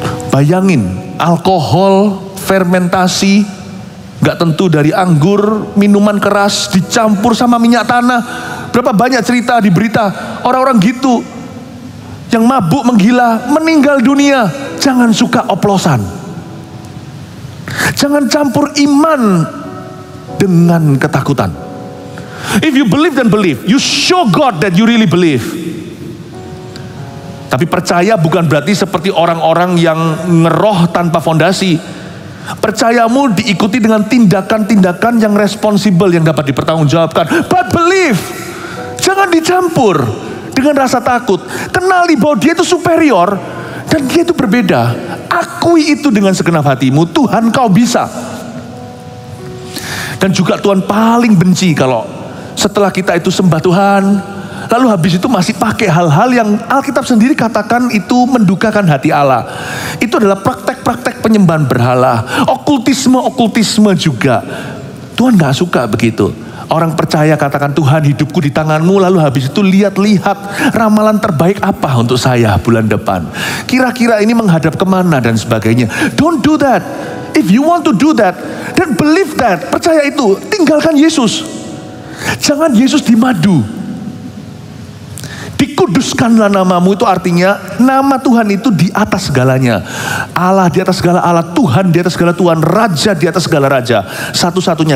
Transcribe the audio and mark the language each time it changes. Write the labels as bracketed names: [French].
[Indonesian] Bayangin, alkohol, fermentasi, gak tentu dari anggur, minuman keras dicampur sama minyak tanah. Berapa banyak cerita di berita orang-orang gitu yang mabuk menggila meninggal dunia. Jangan suka oplosan. Jangan campur iman dengan ketakutan. [English] If you believe, then believe. You show God that you really believe. [Indonesian] Tapi percaya bukan berarti seperti orang-orang yang ngeroh tanpa fondasi. Percayamu diikuti dengan tindakan-tindakan yang responsibel, yang dapat dipertanggungjawabkan. [English] But believe. [Indonesian] Jangan dicampur dengan rasa takut. Kenali bahwa dia itu superior dan dia itu berbeda. Akui itu dengan segenap hatimu. Tuhan, kau bisa. Dan juga Tuhan paling benci kalau setelah kita itu sembah Tuhan, lalu habis itu masih pakai hal-hal yang Alkitab sendiri katakan itu mendukakan hati Allah. Itu adalah praktek-praktek penyembahan berhala, okultisme juga. Tuhan gak suka begitu. Orang percaya katakan, Tuhan, hidupku di tanganmu, lalu habis itu lihat-lihat ramalan terbaik apa untuk saya bulan depan. Kira-kira ini menghadap kemana dan sebagainya. [English] Don't do that. If you want to do that, then believe that. [Indonesian] Percaya itu, tinggalkan Yesus. Jangan Yesus dimadu. Dikuduskanlah namamu itu artinya nama Tuhan itu di atas segalanya. Allah di atas segala Allah, Tuhan di atas segala Tuhan, Raja di atas segala Raja. Satu-satunya.